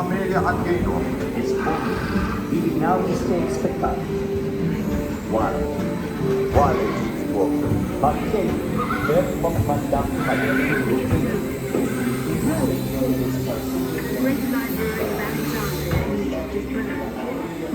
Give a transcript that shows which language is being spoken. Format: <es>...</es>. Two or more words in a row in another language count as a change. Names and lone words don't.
<de>materia angeht, ist Wie genau ist der Spektakel?</de> <it>Quale il tuo? Ma che per comandante</it> <en>Great library of Alexandria in Egypt is burned.</en>